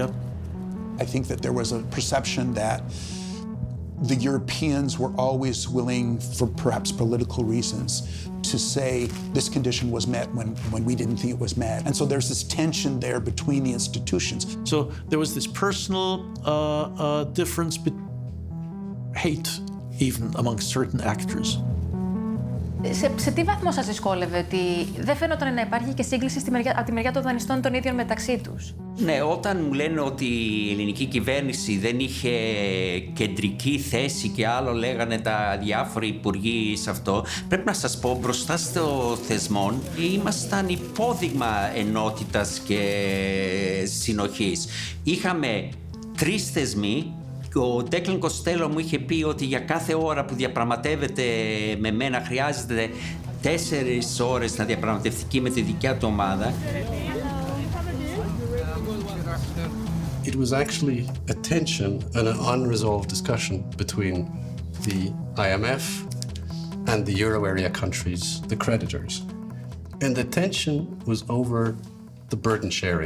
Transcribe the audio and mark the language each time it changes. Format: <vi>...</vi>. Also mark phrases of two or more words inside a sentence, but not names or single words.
<en>I think that there was a perception that the Europeans were always willing, for perhaps political reasons, to say this condition was met when we didn't think it was met. And so there's this tension there between the institutions. So there was this personal difference, hate even amongst certain actors.</en> <el>Σε τι βαθμό σας δυσκόλευε ότι δεν φαίνονταν να υπάρχει και σύγκληση από τη μεριά των δανειστών των ίδιων μεταξύ τους? Ναι, όταν μου λένε ότι η ελληνική κυβέρνηση δεν είχε κεντρική θέση και άλλο λέγανε τα διάφοροι υπουργοί σε αυτό, πρέπει να σας πω μπροστά στο θεσμόν ήμασταν υπόδειγμα ενότητας και συνοχής. Είχαμε 3 θεσμοί. Ο Ντέκλεν Κοστέλο μου είχε πει ότι για κάθε ώρα που διαπραγματεύεται με μένα χρειάζεται 4 ώρες να διαπραγματευτεί με τη δικιά του ομάδα.</el> <en>It was actually a tension and an unresolved discussion between the IMF and the euro area countries, the creditors. And the tension was over the burden sharing.</en>